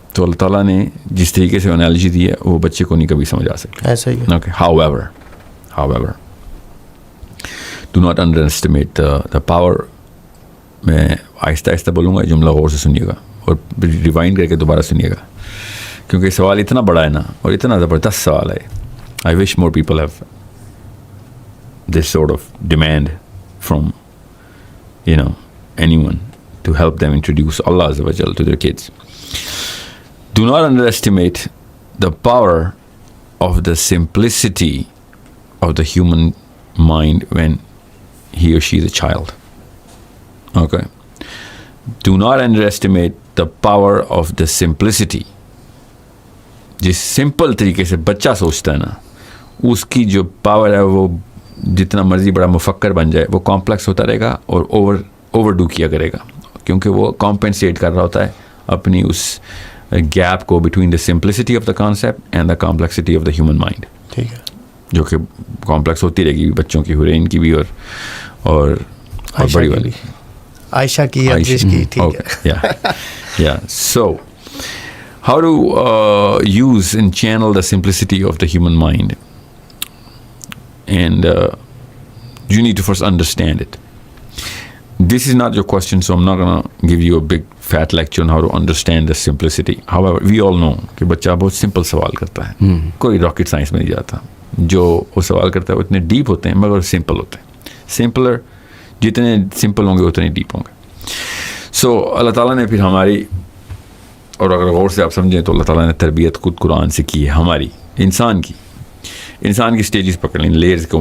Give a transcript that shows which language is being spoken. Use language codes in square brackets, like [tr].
[ur] تو اللہ تعالیٰ نے جس طریقے سے انالوجی دی ہے وہ بچے کو نہیں کبھی سمجھ آ سکتا. ایسا ہی ہے. Okay. [en] however do not underestimate the power. [ur] میں آہستہ آہستہ بولوں گا, جملہ غور سے سنیے گا اور ریوائنڈ کر کے دوبارہ سنیے گا کیونکہ سوال اتنا بڑا ہے نا اور اتنا زبردست سوال ہے. [en] I wish more people have this sort of demand from anyone to help them introduce اللہ عز و جل to their kids. Do not underestimate the power of the simplicity of the human mind when he or she is a child. Okay. Do not underestimate the power of the simplicity. [ur] جس simple طریقے سے بچہ سوچتا ہے نا اس کی جو power ہے وہ جتنا مرضی بڑا مفکر بن جائے وہ کمپلیکس ہوتا رہے گا اور اوور ڈو کیا کرے گا کیونکہ وہ کمپنسیٹ کر رہا ہوتا ہے اپنی اس گیپ کو [en] Between the simplicity of the concept and the complexity of the human mind. [ur] ٹھیک ہے. جو کہ کمپلیکس ہوتی رہے گی بچوں کی حرین کی بھی اور بڑی والی عائشہ کی ٹھیک ہے. [en] So how to use and channel the simplicity of the human mind, and you need to first understand it. This is not your question, so I'm not going to give you a big fat lecture on how to understand the simplicity. However, we all know [ur] کہ بچہ بہت simple سوال کرتا ہے, کوئی rocket science میں نہیں جاتا. جو وہ سوال کرتا ہے وہ اتنے ڈیپ ہوتے ہیں مگر سمپل ہوتے ہیں. سمپلر جتنے سمپل ہوں گے اتنے ڈیپ ہوں گے. سو اللہ تعالیٰ نے پھر ہماری, اور اگر غور سے آپ سمجھیں تو اللہ تعالیٰ نے تربیت خود قرآن سے کی ہے ہماری انسان کی سٹیجز پکڑ لیں, لیئرز کو.